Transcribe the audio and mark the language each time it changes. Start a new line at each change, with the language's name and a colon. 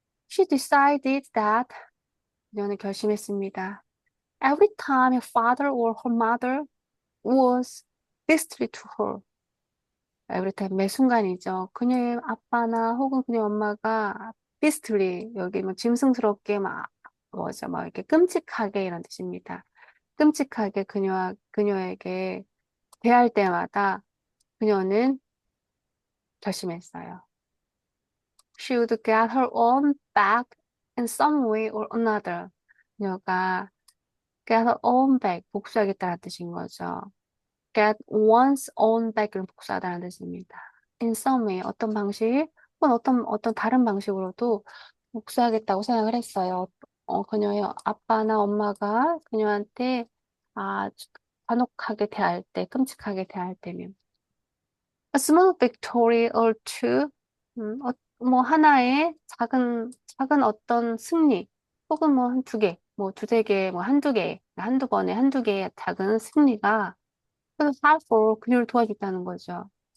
English: She decided that
Korean: 그녀는 결심했습니다.
English: Every time her father or her mother was beastly to her. every time
Korean: 매 순간이죠. 그녀의 아빠나 혹은 그녀의 엄마가 beastly 여기 뭐 짐승스럽게 막 뭐죠? 막 이렇게 끔찍하게 이런 뜻입니다. 끔찍하게 그녀에게 대할 때마다 그녀는 결심했어요.
English: She would get her own back in some way or another.
Korean: 그녀가
English: get her own back,
Korean: 복수하겠다는 뜻인 거죠.
English: get one's own back
Korean: 을 복수하다는 뜻입니다.
English: in some way,
Korean: 어떤 방식, 혹은 어떤 다른 방식으로도 복수하겠다고 생각을 했어요. 그녀의 아빠나 엄마가 그녀한테 아주 간혹하게 대할 때, 끔찍하게 대할 때면.
English: A small victory or two,
Korean: 뭐 하나의 작은 어떤 승리, 혹은 뭐 한 두 개, 뭐 두세 개, 뭐 한두 개, 한두 번에 한두 개의 작은 승리가 그래서 helpful 그녀를 도와줬다는 거죠.